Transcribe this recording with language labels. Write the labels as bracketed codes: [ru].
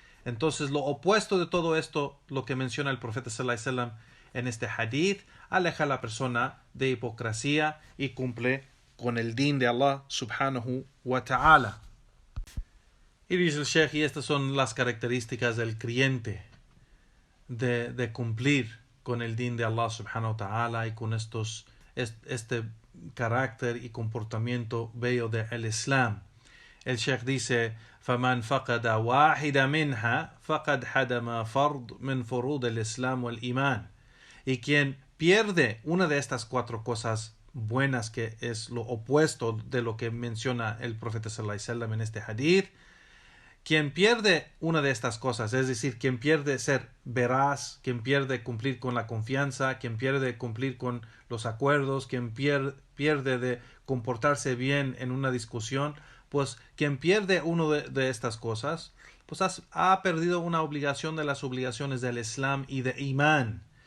[es] Entonces, lo opuesto de todo esto, lo que menciona el profeta sallallahu alaihi wasallam en este hadith, aleja a la persona de hipocresía y cumple con el din de Allah subhanahu wa ta'ala. Y dice el Sheikh, y estas son las características del creyente de cumplir con el din de Allah subhanahu wa ta'ala y con este carácter y comportamiento bello del Islam. El Sheikh dice: [ar] فَمَنْ فَقَدَ وَاحِدَ مِنْهَا فَقَدْ حَدَمَ فَرْض مِنْ فُرُوضِ الإسلام والإيمان. [es] Y quien pierde una de estas cuatro cosas buenas, que es lo opuesto de lo que menciona el profeta sallallahu alaihi wasallam en este hadith, quien pierde una de estas cosas, es decir, quien pierde ser veraz, quien pierde cumplir con la confianza, quien pierde cumplir con los acuerdos, quien pierde de comportarse bien en una discusión, pues quien pierde una de estas cosas, pues ha perdido una obligación de las obligaciones del Islam y de imán.